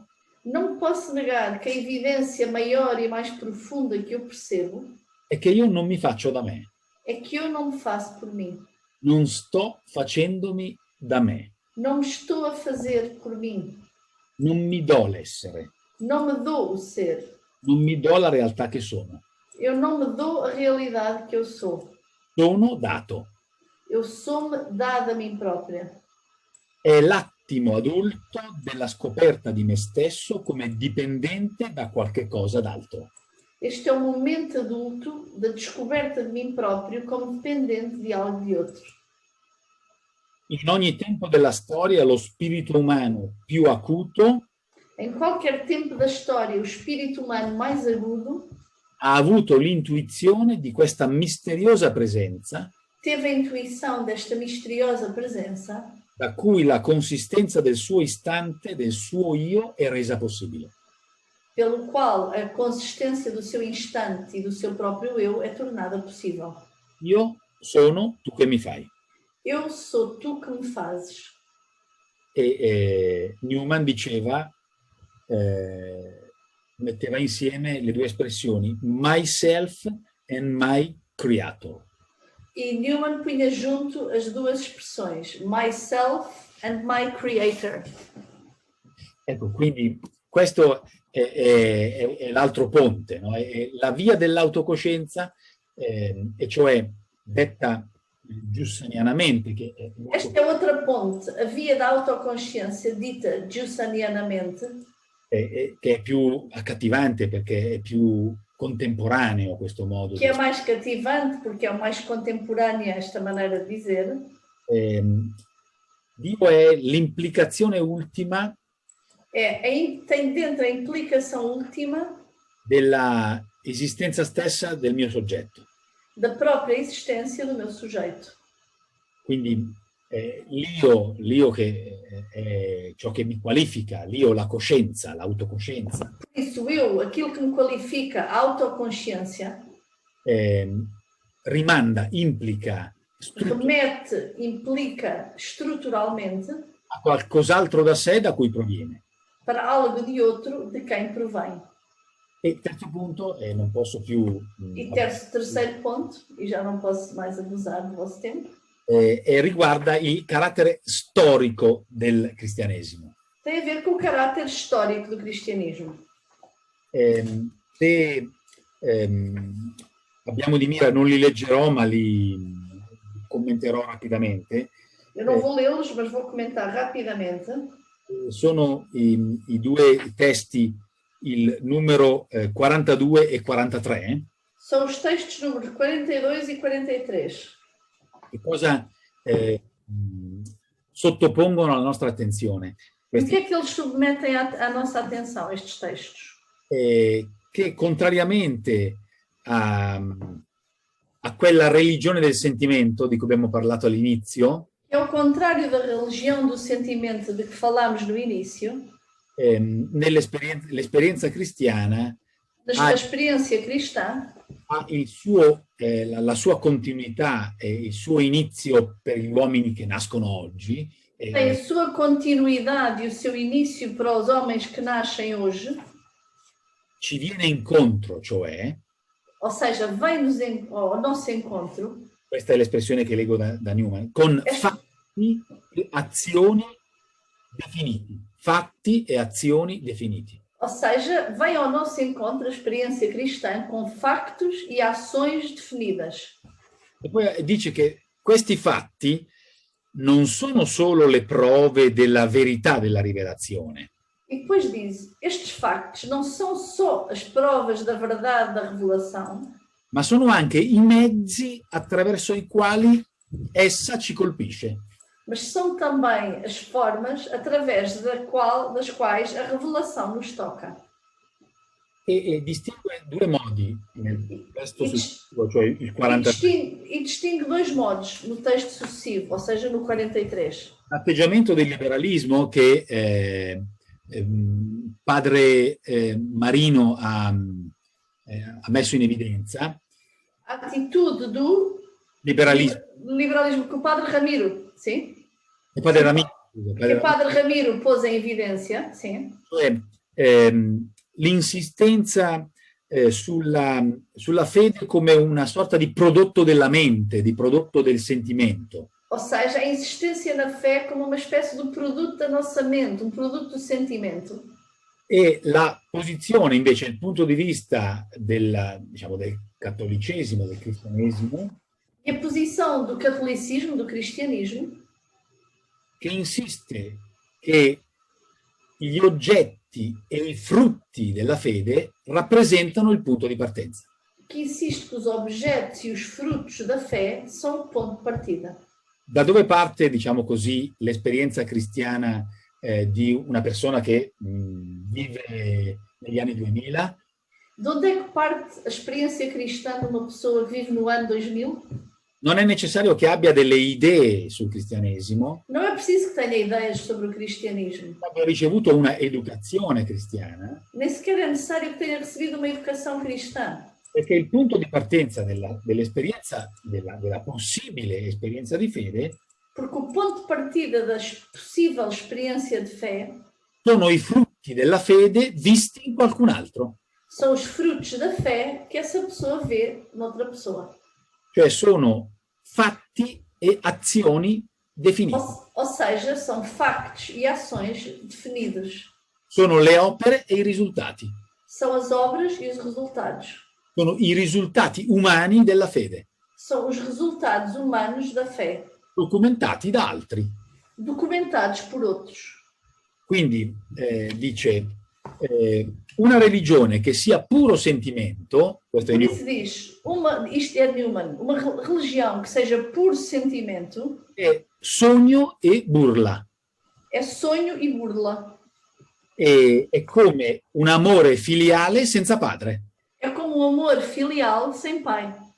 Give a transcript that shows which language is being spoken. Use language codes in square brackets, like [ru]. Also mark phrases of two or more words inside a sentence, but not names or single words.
[pt] não posso negar que a evidência maior e mais profunda que eu percebo [it] è che io non mi faccio da me, [pt] é que eu não me faço por mim, [it] non sto facendomi da me, [pt] não me estou a fazer por mim, [it] non mi do l'essere, [pt] não me dou o ser, [it] non mi do la realtà che sono. [pt] eu não me dou a realidade que eu sou. [it] Sono dato. [pt] Eu sou-me dada a mim própria. [it] È l'attimo adulto della scoperta di me stesso come dipendente da qualche cosa d'altro. [pt] Este é o momento adulto da descoberta de mim próprio como dependente de algo de outro. [it] In ogni tempo della storia lo spirito umano più acuto [pt] Em qualquer tempo da história, o espírito humano mais agudo [it] ha avuto l'intuizione di questa misteriosa presenza [pt] teve a intuição desta misteriosa presença [it] da cui la consistenza del suo istante, del suo io, è resa possibile. [pt] pelo qual a consistência do seu instante e do seu próprio eu é tornada possível. [it] Io sono tu che mi fai. [pt] Eu sou tu que me fazes. [it] Newman diceva, metteva insieme le due espressioni, [en] myself and my creator. [pt] E Newman punha junto as duas expressões, [en] myself and my creator. [it] Ecco, quindi questo è l'altro ponte, no? È la via dell'autocoscienza, e cioè detta giussanianamente, che è molto... [pt] Esta é outra ponte, a via da autoconsciência dita giussanianamente, [it] che è più accattivante perché è più contemporaneo questo modo. [pt] que é mais cativante porque é o mais contemporâneo esta maneira de dizer. [it] Dio è l'implicazione ultima [pt] tem dentro a implicação última [it] della esistenza stessa del mio soggetto. [pt] da própria existência do meu sujeito. [it] Quindi l'io che è ciò che mi qualifica, l'io la coscienza, l'autocoscienza, [pt] Por isso, eu, aquilo que me qualifica a autoconsciência, [it] rimanda, implica [pt] remete, implica estruturalmente [it] a qualcos'altro da sé da cui proviene. [pt] para algo de outro de quem provém. [it] E terzo punto, e non posso più... [pt] E terceiro ponto, e já não posso mais abusar do vosso tempo, [it] riguarda il carattere storico del cristianesimo. [pt] tem a ver com o caráter histórico do cristianismo. [it] Se abbiamo di mira, non li leggerò, ma li commenterò rapidamente. [pt] Eu não vou lê-los, mas vou comentar rapidamente. [it] Sono i due testi, il numero 42 e 43. [pt] São os textos números 42 e 43. [it] Che cosa sottopongono alla nostra attenzione? [pt] O que é que eles submetem à nossa atenção, estes textos? [it] Che contrariamente a quella religione del sentimento di cui abbiamo parlato all'inizio, [pt] É o contrário da religião do sentimento de que falámos no início, [it] l'esperienza cristiana [pt] a experiência cristã [it] ha la sua continuità e il suo inizio per gli uomini che nascono oggi. [pt] tem a sua continuidade e o seu início para os homens que nascem hoje, [it] Ci viene incontro, cioè, [pt] ou seja, vem-nos ao nosso encontro, [it] questa è l'espressione che leggo da Newman, con fatti e azioni definiti. Fatti e azioni definiti. [pt] ou seja, vem ao nosso encontro a experiência cristã com factos e ações definidas. [it] E poi dice che questi fatti non sono solo le prove della verità della rivelazione, [pt] E depois diz, estes factos não são só as provas da verdade da revelação, [it] ma sono anche i mezzi attraverso i quali essa ci colpisce. [pt] mas são também as formas através das quais a revelação nos toca. [it] E distingue due modi nel testo successivo, cioè il 43. [pt] E distingue dois modos no texto sucessivo, ou seja, no 43. [it] L'atteggiamento del liberalismo che padre Marino ha messo in evidenza, [pt] A atitude do liberalismo que o padre Ramiro, sim? [it] e padre Ramiro, [pt] Que o padre Ramiro pôs em evidência, sim? [it] cioè l'insistenza sulla fede come una sorta di prodotto della mente, di prodotto del sentimento. [pt] Ou seja, a insistência na fé como uma espécie de produto da nossa mente, um produto do sentimento. [it] E la posizione invece, dal punto di vista del cattolicesimo, del cristianesimo, [pt] E a posição do catolicismo, do cristianismo, [it] che insiste che gli oggetti e i frutti della fede rappresentano il punto di partenza. [pt] que insiste que os objetos e os frutos da fé são o ponto de partida. [it] Da dove parte, diciamo così, l'esperienza cristiana di una persona che vive negli anni 2000? [pt] De onde é que parte a experiência cristã de uma pessoa que vive no ano 2000? [it] Non è necessario che abbia delle idee sul cristianesimo, [pt] Não é preciso que tenha ideias sobre o cristianismo. [it] abbia ricevuto una educazione cristiana, [pt] Nem sequer é necessário que tenha recebido uma educação cristã. [it] perché il punto di partenza dell'esperienza, della possibile esperienza di fede, [pt] Porque o ponto de partida da possível experiência de fé [it] sono i frutti della fede visti in qualcun altro. [pt] são os frutos da fé que essa pessoa vê noutra pessoa. [it] Cioè sono fatti e azioni definiti. [pt] Ou seja, são factos e ações definidos. [it] Sono le opere e i risultati. [pt] São as obras e os resultados. [it] Sono i risultati umani della fede, [pt] São os resultados humanos da fé, [it] documentati da altri. [pt] documentados por outros. [it] Quindi dice una religione che sia puro sentimento, questo è [pt] Por Newman, isso diz, isto é Newman, uma religião que seja puro sentimento, [it] che sogno e burla. [pt] É sonho e burla. [it] È come un amore filiale senza padre. [pt] É como um amor filial sem pai.